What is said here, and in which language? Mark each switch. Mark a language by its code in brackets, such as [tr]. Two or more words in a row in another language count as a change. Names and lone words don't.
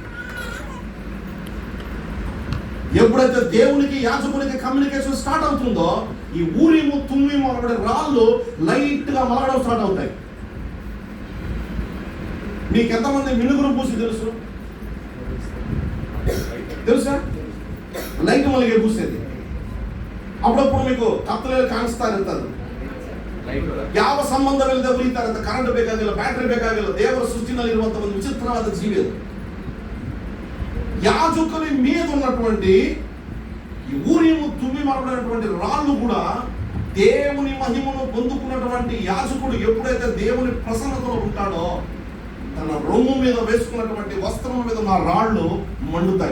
[te] ఎప్పుడైతే దేవునికి యాజకునికి కమ్యూనికేషన్ స్టార్ట్ అవుతుందో ఈ ఊరీము తుమ్మీము అనబడే రాళ్ళు లైట్ గా మలగడం స్టార్ట్ అవుతాయి. మీకు ఎంతమంది మినుగురు పూసి తెలుసు? తెలుసా? లైట్ మలిగే పూసేది. [kn] ಅప్పుಡప్పుడు మీకు ಕತ್ತಲಲ್ಲಿ ಕಾಣಿಸ್ತಾ ಇರ್ತದೆ. ಯಾವ ಸಂಬಂಧವಿಲ್ಲದೆ ಉಳಿತಾ ಇರುತ್ತೆ. ಕರೆಂಟ್ ಬೇಕಾಗಿಲ್ಲ, ಬ್ಯಾಟ್ರಿ ಬೇಕಾಗಿಲ್ಲ. ದೇವರ ಸೃಷ್ಟಿನಲ್ಲಿ ಇರುವಂತಹ ಒಂದು ವಿಚಿತ್ರವಾದ ಜೀವಿ ಅದು. [te] యాజకుని మీద ఉన్నటువంటి ఈ ఊరీము తుమ్మీము అనబడినటువంటి రాళ్ళు కూడా దేవుని మహిమను పొందుకున్నటువంటి యాజకుడు ఎప్పుడైతే దేవుని ప్రసన్నతలో ఉంటాడో తన రొమ్ము మీద వేసుకున్నటువంటి వస్త్రం మీద ఉన్న రాళ్ళు మండుతాయి.